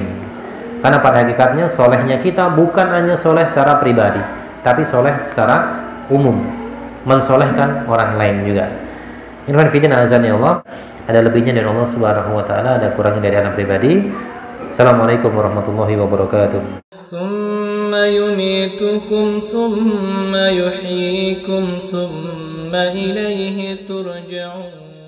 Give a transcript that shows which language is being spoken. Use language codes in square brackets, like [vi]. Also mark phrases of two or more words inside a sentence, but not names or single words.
[id] Karena pada hakikatnya solehnya kita bukan hanya soleh secara pribadi, tapi soleh secara umum, mensolehkan orang lain juga. Infan fidina azan ya Allah. Ada lebihnya dari Allah [ar] سبحانه وتعالى, [id] ada kurangnya dari anak pribadi. [ar] السلام عليكم ورحمة الله وبركاته. ثم يميتكم ثم يحييكم ثم إليه ترجعون.